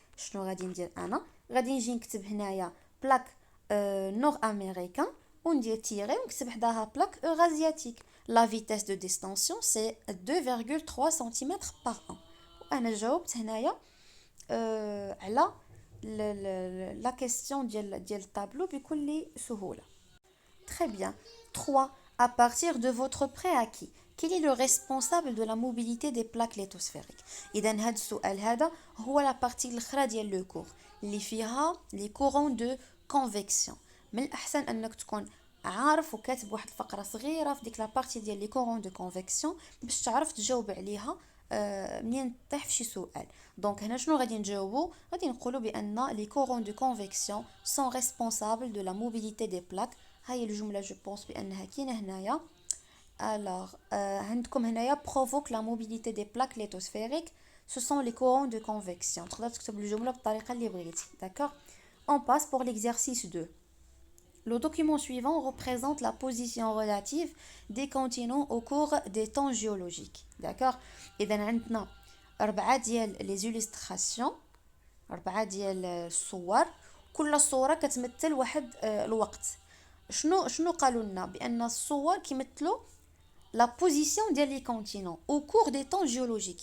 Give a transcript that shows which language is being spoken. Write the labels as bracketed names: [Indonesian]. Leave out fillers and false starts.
[Arabic] شنو غادي ندير انا؟ غادي نجي نكتب هنايا بلاك نور امريكان وندير تيري ونكتب حداها بلاك اورازياتيك. [French] لا فيتاس دو ديستونسيون سي 2.3 سنتيمتر باغ ان. [Arabic] وانا جاوبت هنايا على لا كيسيون ديال الطابلو بكل سهوله. [French] Très bien. 3. À partir de votre préacquis, quel est le responsable de la mobilité des plaques lithosphériques? [Arabic] إذا هذا السؤال هذا هو la partie الأخرى ديال لو كور اللي فيها [French] les courants de convection. [Arabic] من الأحسن أنك تكون عارف وكاتب واحد الفقرة صغيرة في ديك لا بارتي ديال [French] les courants de convection [Arabic] باش تعرف تجاوب عليها منين طيح في شي سؤال. دونك هنا شنو غادي نجاوبو؟ غادي نقولوا بأن [French] les courants de convection sont responsables de la mobilité des plaques. [Arabic] هاي الجملة جو بونس بأنها كاينة هنايا. [French] alors [Arabic] عندكم هنايا [French] provoque la mobilité des plaques lithosphériques ce sont les courants de convection. [Arabic] تقدر تكتب الجملة بالطريقة اللي بغيتي. [French] d'accord. on passe pour l'exercice 2. Le document suivant représente la position relative des continents au cours des temps géologiques. d'accord. [Arabic] إذا عندنا 4 ديال les illustrations 4 ديال الصور كل صورة كتمثل واحد الوقت. شنو قالوا لنا؟ بان الصور كيمثلوا لا بوزيسيون ديال لي كونتينون او كور دي طون جيولوجيك.